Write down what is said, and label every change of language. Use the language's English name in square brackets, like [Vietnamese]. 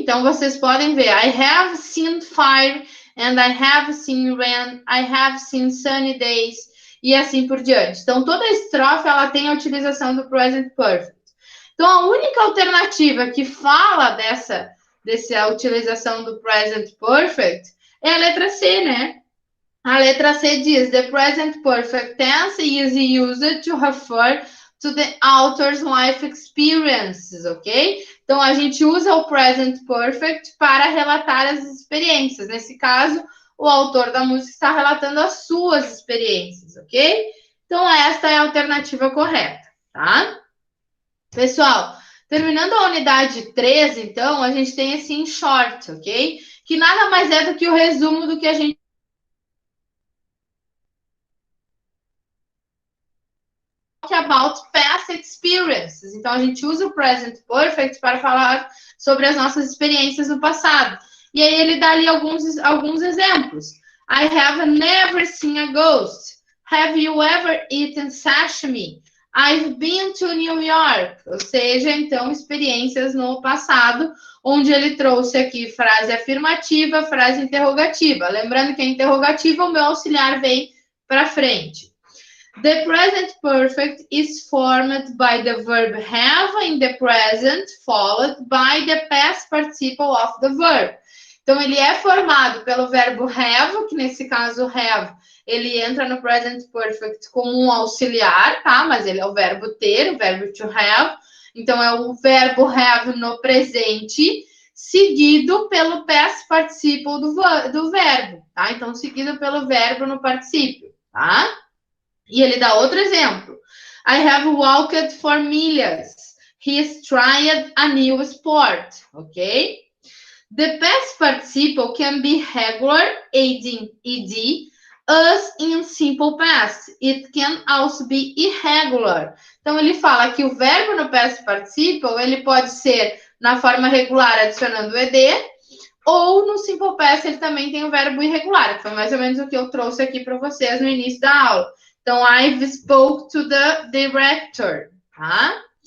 [Portuguese] Então, vocês podem ver, [English] I have seen fire, and I have seen rain, I have seen sunny days, [Portuguese] e assim por diante. Então, toda a estrofe, ela tem a utilização do present perfect. Então, a única alternativa que fala dessa utilização do present perfect é a letra C, né? A letra C diz, [English] the present perfect tense is used to refer to the author's life experiences, ok? [Portuguese] Então, a gente usa o present perfect para relatar as experiências. Nesse caso, o autor da música está relatando as suas experiências, ok? Então, esta é a alternativa correta, tá? Pessoal, terminando a unidade 13, então, a gente tem esse in short, ok? O que nada mais é do que o resumo do que a gente [English] about past experiences. [Portuguese] Então, a gente usa o present perfect para falar sobre as nossas experiências no passado. E aí ele dá ali alguns exemplos. [English] I have never seen a ghost. Have you ever eaten sashimi? I've been to New York. [Portuguese] Ou seja, então, experiências no passado, onde ele trouxe aqui frase afirmativa, frase interrogativa. Lembrando que a interrogativa, o meu auxiliar vem para frente. [English] The present perfect is formed by the verb have in the present, followed by the past participle of the verb. [Portuguese] Então, ele é formado pelo verbo have, que nesse caso have, ele entra no present perfect como um auxiliar, tá? Mas ele é o verbo ter, o verbo to have. Então, é o verbo have no presente, seguido pelo past participle do verbo, tá? Então, seguido pelo verbo no particípio, tá? [English] E ele dá outro exemplo. I have walked for milhas. He's tried a new sport. Ok? The past participle can be regular, ed, as in simple past. It can also be irregular. [Portuguese] Então, ele fala que o verbo no past participle, ele pode ser na forma regular, adicionando o ed, ou no simple past, ele também tem o verbo irregular, que foi mais ou menos o que eu trouxe aqui para vocês no início da aula. [English] Então, I've spoke to the director, tá?